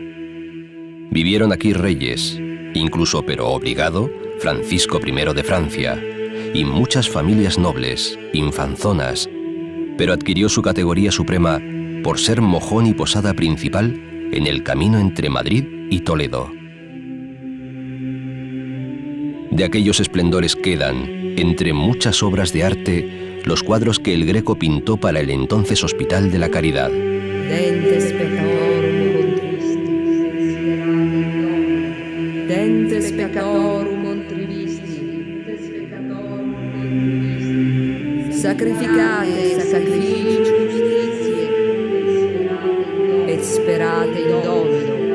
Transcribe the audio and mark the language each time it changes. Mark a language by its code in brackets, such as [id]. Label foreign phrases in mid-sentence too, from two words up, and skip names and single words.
[es] Vivieron aquí reyes, incluso pero obligado, Francisco I de Francia, y muchas familias nobles, infanzonas, pero adquirió su categoría suprema por ser mojón y posada principal en el camino entre Madrid y Toledo. De aquellos esplendores quedan, entre muchas obras de arte, los cuadros que el Greco pintó para el entonces Hospital de la Caridad. [la] Dentes pecatorum contrivisti, sacrificate sacrificium justitiae, et sperate in Domino.